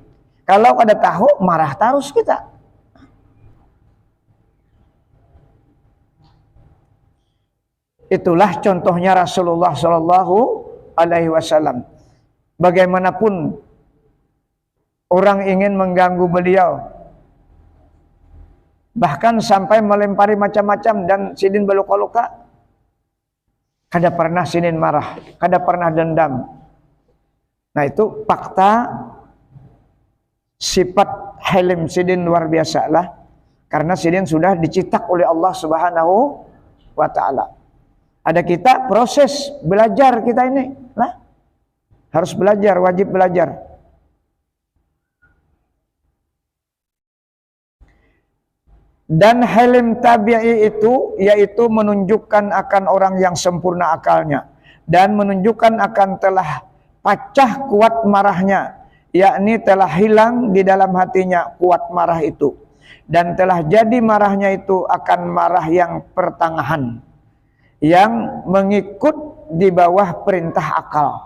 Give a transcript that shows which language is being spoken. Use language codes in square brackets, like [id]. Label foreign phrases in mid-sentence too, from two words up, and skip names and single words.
[id] Kalau ada tahu, marah terus kita. Itulah contohnya Rasulullah [ar] صلى الله عليه وسلم. [bjn] Bagaimanapun orang ingin mengganggu beliau, bahkan sampai melempari macam-macam, dan sidin beluka-luka, kada pernah sidin marah, kada pernah dendam. Nah, itu fakta sifat halim sidin luar biasa lah, karena sidin sudah dicetak oleh Allah [ar] سبحانه وتعالى. [bjn] Ada kita proses belajar kita ini lah, harus belajar, wajib belajar. [id] Dan halim tabi'i itu yaitu menunjukkan akan orang yang sempurna akalnya, dan menunjukkan akan telah pacah kuat marahnya, yakni telah hilang di dalam hatinya kuat marah itu, dan telah jadi marahnya itu akan marah yang pertengahan, yang mengikut di bawah perintah akal.